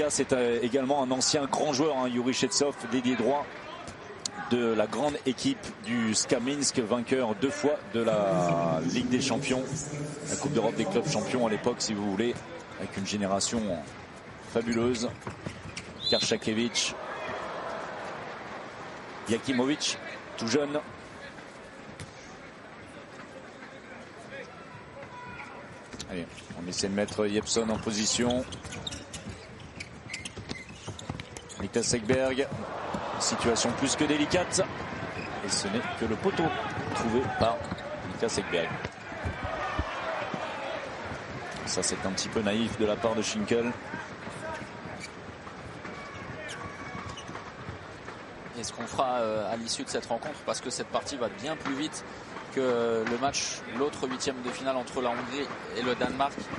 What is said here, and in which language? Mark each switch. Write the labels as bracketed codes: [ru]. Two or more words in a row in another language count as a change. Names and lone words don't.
[fr] C'est également un ancien grand joueur, hein, Yuri Shevtsov, dédié droit de la grande équipe du SKA Minsk, vainqueur 2 fois de la Ligue des Champions, la Coupe d'Europe des clubs champions à l'époque, si vous voulez, avec une génération fabuleuse. Karchakevich, Jakimovic, tout jeune. Allez, on essaie de mettre Jeppsson en position. Niklas Ekberg. Situation plus que délicate. Et ce n'est que le poteau trouvé par Niklas Ekberg. Ça, c'est un petit peu naïf de la part de Schinkel. Et ce qu'on fera à l'issue de cette rencontre, parce que cette partie va bien plus vite que le match, l'autre 8e de finale entre la Hongrie et le Danemark.